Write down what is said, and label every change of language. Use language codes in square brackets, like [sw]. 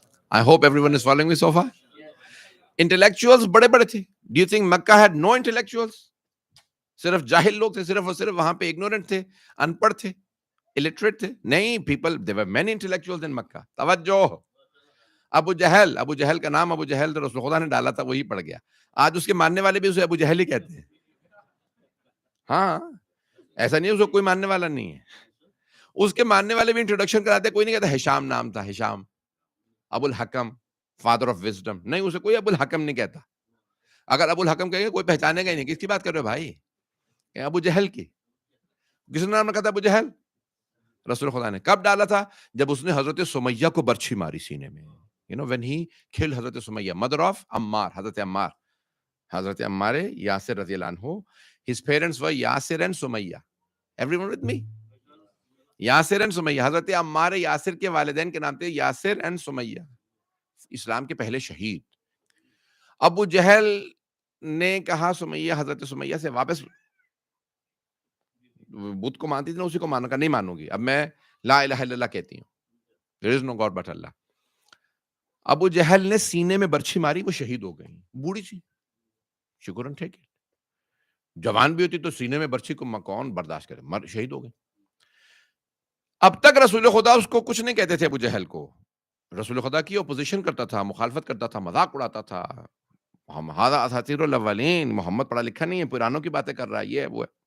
[en] I hope everyone is following me so far. Intellectuals [ur] بڑے بڑے تھے. [en] Do you think Mecca had no intellectuals? [ur] صرف جاہل لوگ تھے، صرف اور صرف وہاں پہ اگنورنٹ تھے، ان پڑھ تھے، illiterate تھے. [en] نہیں، people there were many intellectuals in Mecca. [ur] توجہ. ابو جہل کا نام ابو جہل تو رسول خدا نے ڈالا تھا، وہی پڑ گیا. آج اس کے ماننے والے بھی اسے ابو جہل ہی کہتے ہیں. ہاں، ایسا نہیں ہے اس کو کوئی ماننے والا نہیں ہے. اس کے ماننے والے بھی انٹروڈکشن کراتے، کوئی نہیں کہتا ہشام نام تھا، ہشام ابو الحکم فادر آف وزڈم. نہیں، اسے کوئی ابو الحکم نہیں کہتا. اگر ابو الحکم کہیں گے کوئی پہچانے گا ہی نہیں. کس کی بات کر رہے ہو بھائی؟ ابو جہل کی. کس نے نام رکھا تھا ابو جہل؟ رسول خدا نے. کب ڈالا تھا؟ جب اس نے حضرت سمیہ کو برچھی ماری سینے میں. [en] when he killed حضرت Sumayyah mother of Ammar, حضرت Ammar Yasir رضی اللہ عنہ. his parents were Yasir and Sumayyah. everyone with me؟ Yasir and Sumayyah. [ur] حضرت عمار یاسر کے والدین کے نام تھے یاسر and سمیہ، اسلام کے پہلے شہید. ابو جہل نے کہا سمیہ، حضرت سمیہ سے واپس بت کو مانتی تھی نا، اسی کو مانو. کا نہیں مانوں گی، اب میں لا الہ الا اللہ کہتی ہوں. [en] there is no God but Allah. [ur] ابو جہل نے سینے میں برچھی ماری، وہ شہید ہو گئی. بوڑھی سی، [en] she couldn't take it. [ur] جوان بھی ہوتی تو سینے میں برچھی کو کون برداشت کرے؟ شہید ہو گئی. اب تک رسول خدا اس کو کچھ نہیں کہتے تھے ابو جہل کو. رسول خدا کی اپوزیشن کرتا تھا، مخالفت کرتا تھا، مذاق اڑاتا تھا. ہم [ar] ہذا اساطیر الاولین، [ur] محمد پڑھا لکھا نہیں ہے، پرانوں کی باتیں کر رہا ہے، یہ ہے وہ ہے.